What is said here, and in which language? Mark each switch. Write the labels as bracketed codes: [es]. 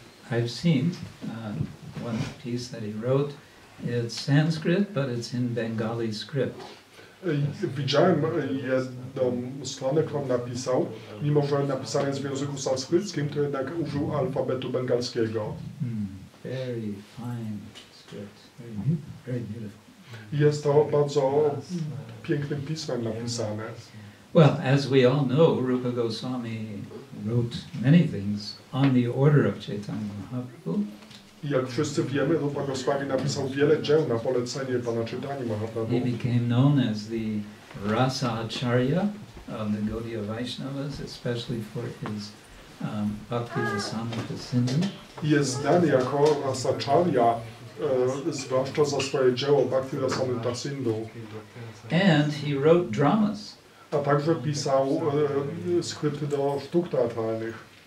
[en] I've seen one piece that he wrote. It's Sanskrit, but it's in Bengali script. [pl] Widziałem jedną stronę, którą napisał, mimo że napisane jest w języku sanskryckim, to jednak użył alfabetu bengalskiego. [en] Very fine script, very beautiful. [pl] Jest to bardzo pięknym pismem napisane. [en] Well, as we all know, Rupa Goswami wrote many things on the order of Chaitanya Mahaprabhu. [pl] I jak wszyscy wiemy, Rupa Goswami napisał wiele dzieł na polecenie pana Chaitanya Mahaprabhu. [en] He became known as the Rasa Acharya of the Gaudiya Vaishnavas, especially for his Bhakti Rasamrita Sindhu. [pl] Jest znany jako Rasacharya, zwłaszcza za swoje dzieło Bhakti Rasamrita Sindhu. [en] And he wrote dramas. [pl] A także pisał skrypty do sztuk teatralnych.